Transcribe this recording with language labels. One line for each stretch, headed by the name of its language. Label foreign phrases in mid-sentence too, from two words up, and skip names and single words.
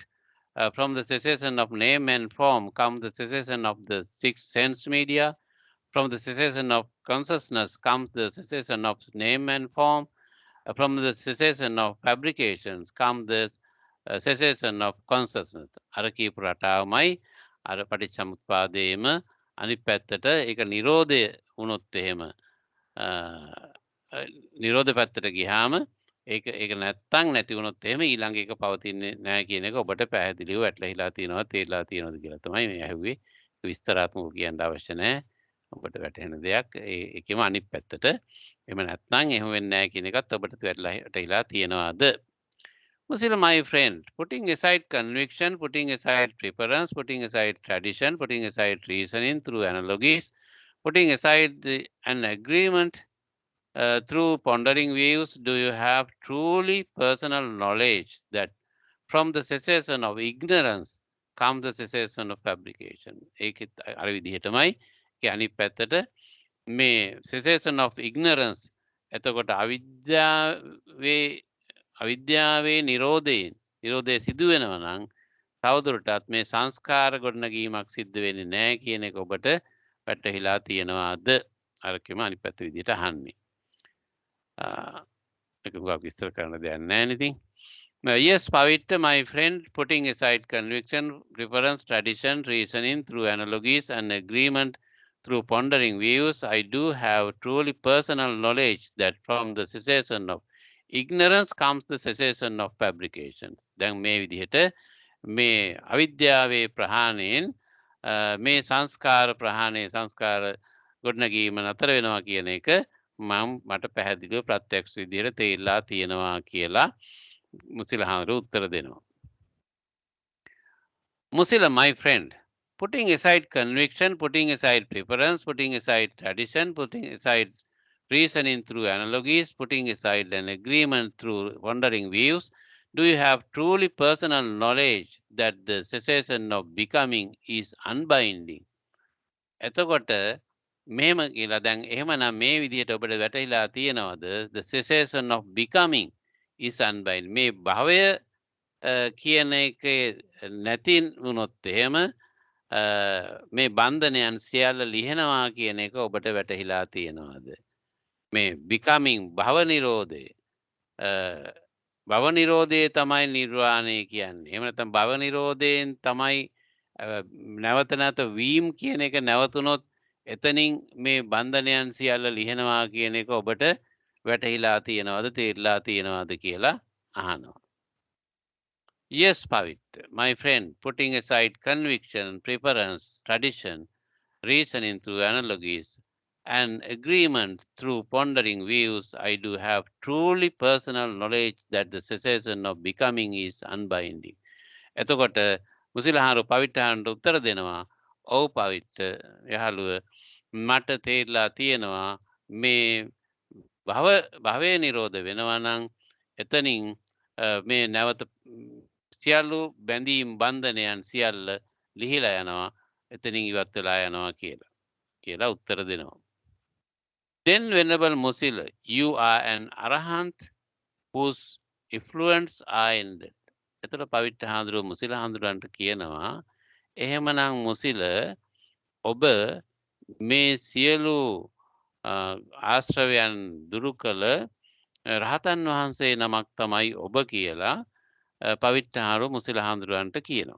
English: From the cessation of name and form comes the cessation of the sixth sense media. From the cessation of consciousness comes the cessation of name and form. From the cessation of fabrications comes the cessation of consciousness.
Sinhala: අර කියපු රටාවමයි අර පටිච්චසමුප්පාදයේම අනිත් පැත්තට ඒක නිරෝධය වුණොත් එහෙම නිරෝධ පැත්තට ගියාම ඒක නැත්තම් නැති වුණොත් එහෙම ඊළඟ එක පවතින්නේ නැහැ කියන එක ඔබට පැහැදිලිව වැටලහිලා තියෙනවා තේරලා තියෙනවද කියලා තමයි මේ ඇහුවේ. විස්තරාත්මකව කියන්න අවශ්‍ය නැහැ. ඔබට වැටහෙන දෙයක් ඒකෙම අනිත් පැත්තට එහෙම නැත්නම් එහෙම වෙන්නේ නැහැ කියන එකත් ඔබට වැටහිලා තියෙනවාද?
English: Musila, my friend, putting aside conviction, putting aside preference, putting aside tradition, putting aside reasoning through analogies, putting aside an agreement through pondering views, do you have truly personal knowledge that from the cessation of ignorance comes the cessation of fabrication?
Sinhala: ඒකත් අර විදිහටමයි ඒ අනිත් පැත්තට මේ
English: cessation of ignorance
Sinhala: එතකොට අවිද්‍යාවේ නිරෝධය සිදු වෙනවා නම් තවදුරටත් මේ සංස්කාර ගොඩනැගීමක් සිද්ධ වෙන්නේ නැහැ කියන එක ඔබට වැටහිලා තියෙනවාද? අරකෙම අනිත් පැත්ත විදිහට අහන්නේ. ඒක ගොඩක් විස්තර කරන්න දෙයක් නැහැ ඉතින්.
English: Yes, Pavitra, my friend, putting aside conviction, preference, tradition, reasoning through analogies and agreement through pondering views, I do have truly personal knowledge that from the cessation of ignorance comes the cessation of fabrications.
Sinhala: දැන් මේ විදිහට මේ අවිද්‍යාවේ ප්‍රහාණයෙන් මේ සංස්කාර ප්‍රහාණය සංස්කාර ගොඩනැගීම නතර වෙනවා කියන එක මට පැහැදිලිව ප්‍රත්‍යක්ෂ විදිහට තේරලා තියෙනවා කියලා මුසිල හාමුදුරුවෝ උත්තර දෙනවා.
English: Musila, my friend, putting aside conviction, putting aside preference, putting aside tradition, putting aside reasoning through analogies, putting aside an agreement through wandering views, do you have truly personal knowledge that the cessation of becoming is unbinding?
Sinhala: එතකොට මෙහෙම කියලා දැන් එහෙමනම් මේ විදිහට ඔබට වැටහිලා තියෙනවද?
English: The cessation of becoming is unbinding.
Sinhala: මේ භවය කියන එක නැති වුණොත් එහෙම මේ බන්ධනයන් සියල්ල ලිහෙනවා කියන එක ඔබට වැටහිලා තියෙනවද? මේ becoming භව නිරෝධය තමයි නිර්වාණය කියන්නේ. එහෙම නැත්නම් භව නිරෝධයෙන් තමයි නැවත නැවත වීම් කියන එක නැවතුනොත් එතනින් මේ බන්ධනයන් සියල්ල ලිහෙනවා කියන එක ඔබට වැටහිලා තියෙනවද තේරලා තියෙනවද කියලා අහනවා.
English: Yes, Pavitra, my friend, putting aside conviction, preference, tradition, reasoning through analogies, and agreement through pondering views, I do have truly personal knowledge that the cessation of becoming is unbinding.
Sinhala: එතකොට මුසිලහාරු පවිට්ටහන්ට උත්තර දෙනවා. ඔව් පවිට්ට යහළුව මට තේරලා තියෙනවා මේ භවය නිරෝධ වෙනවා නම් එතනින් මේ නැවත සියලු බැඳීම් බන්ධනයන් සියල්ල ලිහිලා යනවා එතනින් ඉවත් වෙලා යනවා කියලා උත්තර දෙනවා.
English: Then, Venerable Musila, you are an arahant whose influence are ended.
Sinhala: එතකොට පවිට්ට හාමුදුරුවෝ මුසිල හාමුදුරන්ට කියනවා එහෙමනම් මුසිල ඔබ මේ සියලු ආශ්‍රවයන් දුරු කළ රහතන් වහන්සේ නමක් තමයි ඔබ කියලා පවිට්ට හාමුදුරුවෝ මුසිල හාමුදුරන්ට කියනවා.